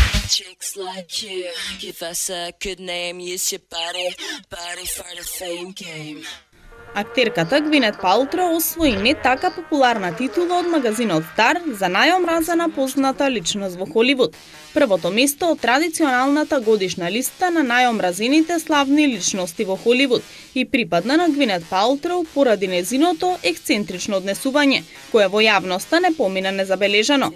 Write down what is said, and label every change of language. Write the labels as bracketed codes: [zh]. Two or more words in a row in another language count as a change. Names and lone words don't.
[en] Chicks like you, give us a good name, use your body for the fame game. [mk] Актерката Гвинет Палтро освои не така популарна титула од магазинот Star за најомразена позната личност во Холивуд. Првото место од традиционалната годишна листа на најомразените славни личности во Холивуд и припадна на Гвинет Палтро поради незиното ексцентрично однесување, кое во јавноста не помина незабележано.